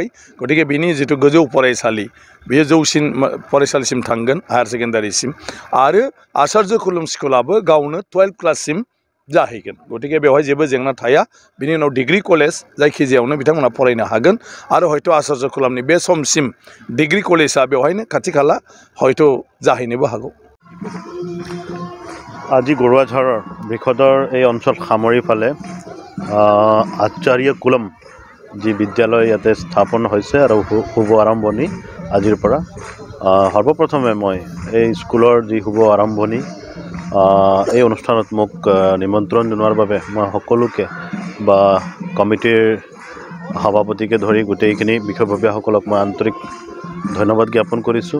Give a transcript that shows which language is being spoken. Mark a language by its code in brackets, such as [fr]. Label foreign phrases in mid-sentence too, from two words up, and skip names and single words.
[brx] गतिके बिनि जिथु गोजौ फरायसालि बेयो जौसिन फरायसालिसिम थांगोन, हायार सेकेन्डारिसिम, आरो आचार्य कल्याण स्कुलाबो गावनो 12 क्लाससिम जाहैगोन। गतिके बेवहाय जेबो जेंना थाया। बिनि उनाव डिग्री कलेज जायखिजायावनो बिथांमोना फरायनो हागोन आरो हयथ' आचार्य कल्याणनि बे समसिम डिग्री कलेजआ बेवहायनो खाथि खाला हयथ' जाहैनोबो हागौ। [as] আজি গুৰুৱাঝাৰৰ বৃহদৰ এই অঞ্চল সামৰি ফালে আচাৰ্য কल्याণ যি বিদ্যালয় ইয়াতে স্থাপন হৈছে আৰু শুভ আৰম্ভণি আজিৰ পৰা। সৰ্বপ্ৰথমে মই এই স্কুলৰ যি শুভ আৰম্ভণি এই অনুষ্ঠানত মোক নিমন্ত্ৰণ জনোৱাৰ বাবে মই সকলোকে বা কমিটিৰ সভাপতিকে ধৰি গোটেইখিনি বিষয়ববীয়াসকলক মই আন্তৰিক ধন্যবাদ জ্ঞাপন কৰিছোঁ।